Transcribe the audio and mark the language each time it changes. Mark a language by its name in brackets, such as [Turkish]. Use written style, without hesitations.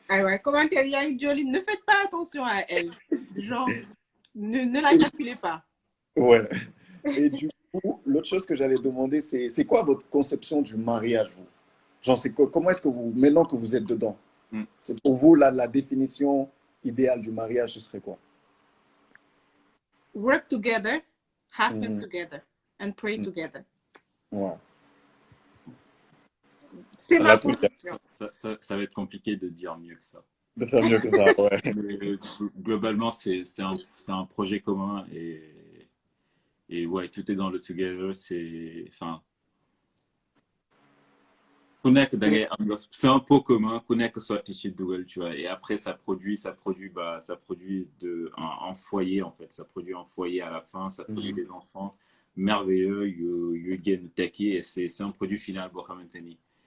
[French] ah ouais, commentaire, Jolie, ne faites pas attention à elle. Genre, ne la calculez pas. Ouais. Et du coup, l'autre chose que j'allais demander, c'est quoi votre conception du mariage, vous? Genre, comment est-ce que vous, maintenant que vous êtes dedans, c'est pour vous la définition idéale du mariage, ce serait quoi? [English] Work together, have fun together, and pray together. [French] Ouais. C'est ma conception. Ça va être compliqué de dire mieux que ça. De faire mieux que ça, ouais. Mais, globalement, c'est un projet commun et ouais, tout est dans le together. C'est un pot commun, connect sorti Google, tu vois. Et après, ça produit un foyer en fait. Ça produit un foyer à la fin, ça produit des enfants merveilleux, et c'est un produit final pour Hamantani.